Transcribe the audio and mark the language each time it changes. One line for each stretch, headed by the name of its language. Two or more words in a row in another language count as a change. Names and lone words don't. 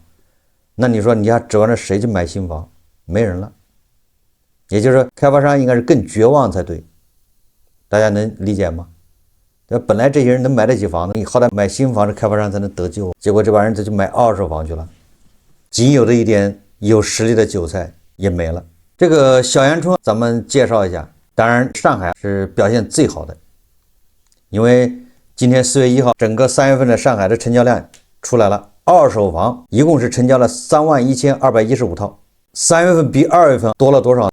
Chinese: 那你說你還指望着誰去買新房？沒人了。也就是說，開發商應該是更絕望才對，大家能理解嗎？本來這些人能買得起房子，你好歹買新房，這開發商才能得救，結果這幫人就去買二手房去了，僅有的一點有實力的韭菜也沒了。這個小陽春咱們介紹一下，當然上海是表現最好的，因為今天4月1號，整個3月份的上海的成交量出來了，二手房一共是成交了31215套，3月份比2月份多了多少？